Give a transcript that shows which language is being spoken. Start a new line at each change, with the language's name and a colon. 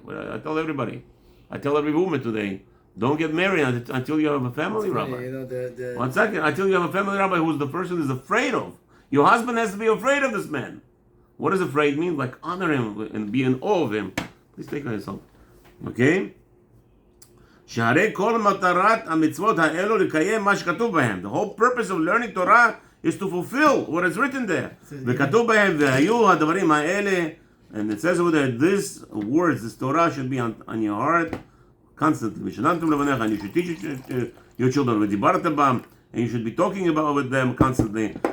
English: I tell everybody, I tell every woman today, don't get married until you have a family rabbi. You know, 1 second, until you have a family rabbi who's the person is afraid of. Your husband has to be afraid of this man. What does afraid mean? Like honor him and be in awe of him. Please take care of yourself. Okay?
Hebrew: שהרי כל מטרת המצוות האלו לקיים מה שכתוב בהם.
English: The whole purpose of learning Torah is to fulfill what is written there.
Hebrew: וכתוב בהם והיו הדברים האלה,
English: and it says over there, this words, this Torah should be on your heart constantly.
Hebrew: ושננתם לבניך,
English: and you should teach your children,
Hebrew: ודיברת בם,
English: and you should be talking about with them constantly.